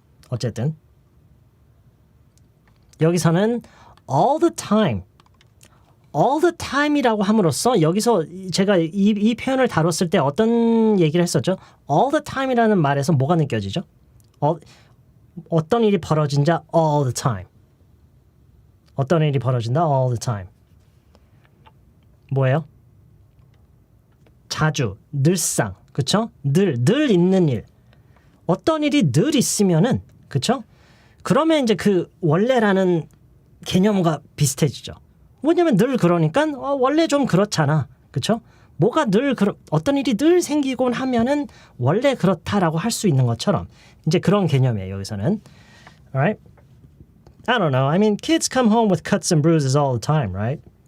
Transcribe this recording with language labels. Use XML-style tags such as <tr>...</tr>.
<ko>어쨌든 여기서는 all the time all the time이라고 함으로써 여기서 제가 이 표현을 다뤘을 때 어떤 얘기를 했었죠? all the time이라는 말에서 뭐가 느껴지죠? 어떤 일이 벌어진다 all the time. 어떤 일이 벌어진다 all the time. 뭐예요? 자주, 늘상, 그쵸? 늘 있는 일. 어떤 일이 늘 있으면은, 그쵸? 그러면 이제 그 원래라는 개념과 비슷해지죠. 뭐냐면 늘 그러니까 원래 좀 그렇잖아. 그쵸? 뭐가 어떤 일이 늘 생기곤 하면은 원래 그렇다라고 할 수 있는 것처럼 이제 그런 개념이에요, 여기서는.</ko> <en>Alright? I don't know. I mean, kids come home with cuts and bruises all the time, right?</en>